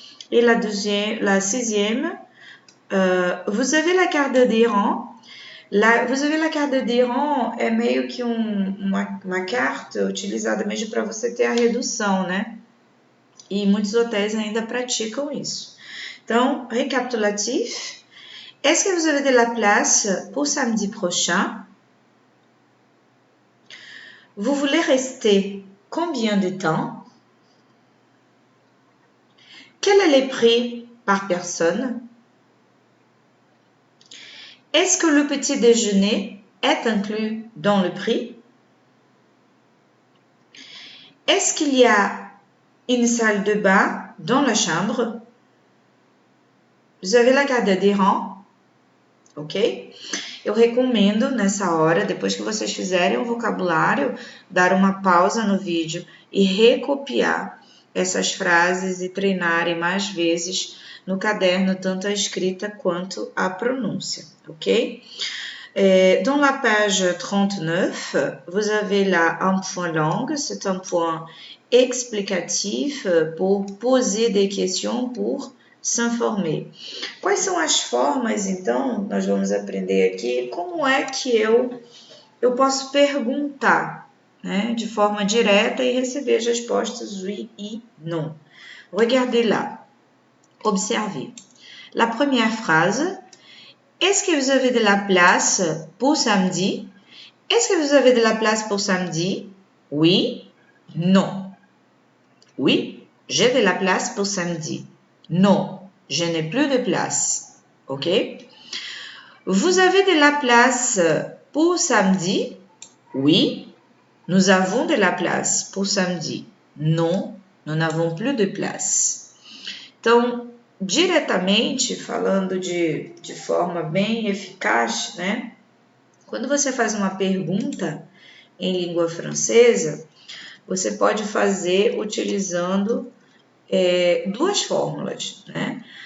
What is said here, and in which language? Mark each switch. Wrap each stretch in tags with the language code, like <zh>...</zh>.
<fr>E la sixième, vous avez la carte d'Iran? Vous avez la carte d'Iran</fr> <pt>é meio que uma carta utilizada mesmo para você ter a redução, né? E muitos hotéis ainda praticam isso. Então, récapitulatif.</pt> <fr>Est-ce que vous avez de la place pour samedi prochain? Vous voulez rester combien de temps? Quel est le prix par personne? Est-ce que le petit déjeuner est inclus dans le prix? Est-ce qu'il y a une salle de bain dans la chambre? Vous avez la carte d'Iran? Ok?</fr> <pt>Eu recomendo nessa hora, depois que vocês fizerem o vocabulário, dar uma pausa no vídeo e recopiar essas frases e treinarem mais vezes no caderno, tanto a escrita quanto a pronúncia, ok?</pt> <fr>Dans la page 39, vous avez là un point langue, c'est un point explicatif pour poser des questions, pour s'informer.</fr> <pt>Quais são as formas, então, nós vamos aprender aqui, como é que eu posso perguntar, né, de forma direta e receber as respostas oui e non.</pt> <fr>Regardez là, observez. La première phrase, est-ce que vous avez de la place pour samedi? Est-ce que vous avez de la place pour samedi? Oui, non. Oui, j'ai de la place pour samedi. Non, je n'ai plus de place. OK? Vous avez de la place pour samedi? Oui, nous avons de la place pour samedi. Non, nous n'avons plus de place.</fr> <pt>Então, diretamente, falando de forma bem eficaz, né? Quando você faz uma pergunta em língua francesa, você pode fazer utilizando duas fórmulas, né?</pt>